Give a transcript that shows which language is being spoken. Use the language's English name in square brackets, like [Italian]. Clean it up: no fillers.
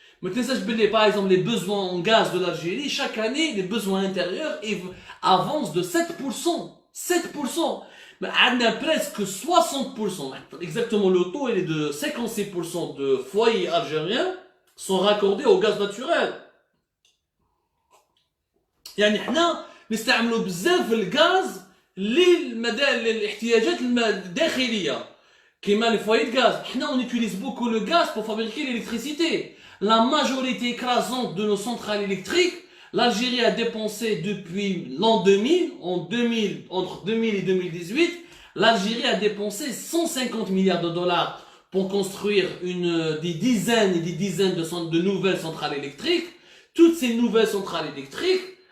[French] Mais par exemple, les besoins en gaz de l'Algérie, chaque année, les besoins intérieurs avancent de 7%. 7%. Mais on a presque 60%. Exactement, le taux il est de 56% de foyers algériens sont raccordés au gaz naturel. [Arabic] يعني احنا نستعملوا بزاف الغاز للاحتياجات الداخليه كيما لي فويي [French] de gaz. [Arabic] احنا [French] on utilise beaucoup le gaz pour fabriquer l'électricité. La majorité écrasante de nos centrales électriques, l'Algérie a dépensé depuis l'an 2000, entre 2000 et 2018, l'Algérie a dépensé 150 milliards de dollars pour construire des dizaines et des dizaines de nouvelles centrales électriques. Toutes ces nouvelles centrales électriques